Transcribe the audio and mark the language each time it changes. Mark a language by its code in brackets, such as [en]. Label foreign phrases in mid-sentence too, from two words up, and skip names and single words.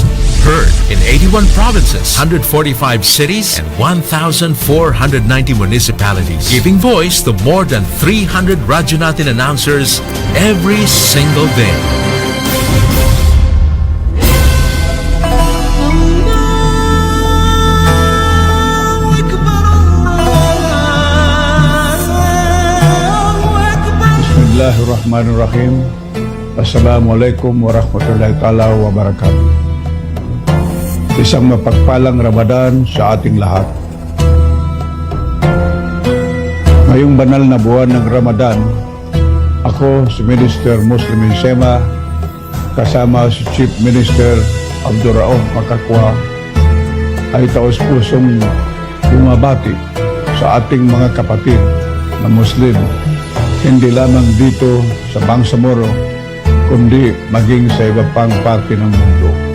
[en] Heard in 81 provinces, 145 cities, and 1,490 municipalities. Giving voice to more than 300 Radyo Natin announcers every single day. [ar] Bismillahirrahmanirrahim. السلام عليكم ورحمة الله تعالى وبركاته. [tl] Isang mapagpalang Ramadan sa ating lahat. Ngayong banal na buwan ng Ramadan, ako si Minister Muslimin Sema kasama si Chief Minister Abdurrauf Makakwa ay taos-pusong bumabati sa ating mga kapatid na Muslim, hindi lamang dito sa Bangsamoro kundi maging sa iba pang parte ng mundo.